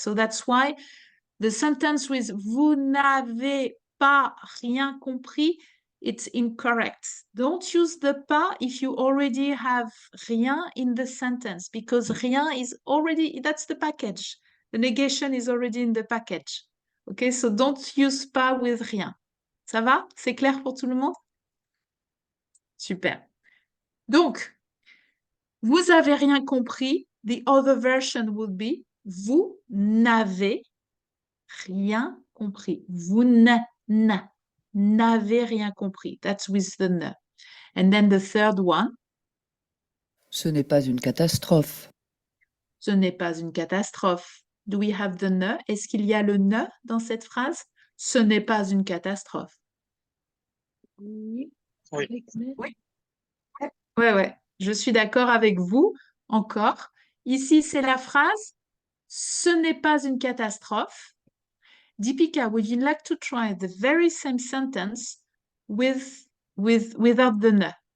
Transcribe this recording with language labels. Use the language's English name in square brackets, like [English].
[English] So that's why the sentence with [French] vous n'avez pas rien compris, [English] it's incorrect. Don't use the pas if you already have rien in the sentence, because rien is already, that's the package. The negation is already in the package. Okay, so don't use pas with rien. [French] Ça va? C'est clair pour tout le monde? Super. Donc, vous avez rien compris. [English] The other version would be [French] vous n'avez rien compris. Vous n'avez rien compris. [English] That's with the ne. And then the third one. [French] Ce n'est pas une catastrophe. Ce n'est pas une catastrophe. [English] Do we have the ne? [French] Est-ce qu'il y a le ne dans cette phrase? Ce n'est pas une catastrophe. Oui. Oui. Avec ne. Oui. Ouais. Je suis d'accord avec vous. Encore. Ici, c'est la phrase. Ce n'est pas une catastrophe. [English] Deepika, would you like to try the very same sentence without the ne?